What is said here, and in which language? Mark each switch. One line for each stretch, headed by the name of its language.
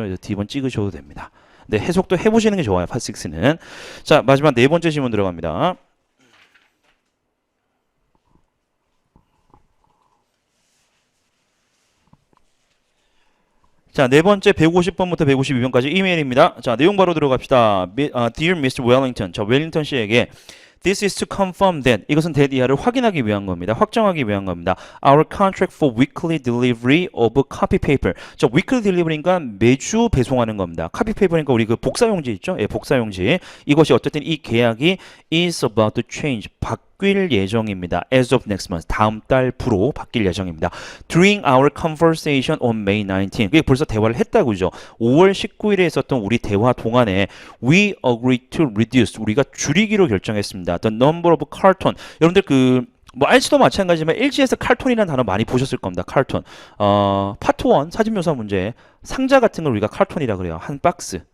Korean: 그래서 D번 찍으셔도 됩니다. 네, 해석도 해보시는 게 좋아요. 파6는. 자, 마지막 네 번째 질문 들어갑니다. 자, 네 번째 150번부터 152번까지 이메일입니다. 자, 내용 바로 들어갑시다.
English: Dear Mr. Wellington. 자,
Korean: 웰링턴 씨에게
English: This is to confirm that.
Korean: 이것은 that 이하를 확인하기 위한 겁니다. 확정하기 위한 겁니다.
English: Our contract for weekly delivery of copy paper.
Korean: 자, weekly delivery니까 매주 배송하는 겁니다. copy paper니까 우리 그 복사용지 있죠? 예, 복사용지. 이것이 어쨌든 이 계약이
English: is about to change.
Korean: 바뀔 예정입니다.
English: As of next month.
Korean: 다음 달부로 바뀔 예정입니다.
English: During our conversation on May 19.
Korean: 그게 벌써 대화를 했다고 그죠? 5월 19일에 있었던 우리 대화 동안에
English: we agreed to reduce.
Korean: 우리가 줄이기로 결정했습니다.
English: The number of carton.
Korean: 여러분들 뭐 알지도 마찬가지지만 일지에서 칼톤이라는 단어 많이 보셨을 겁니다. 칼톤. 파트 1 사진 묘사 문제. 상자 같은 걸 우리가 칼톤이라 그래요. 한 박스.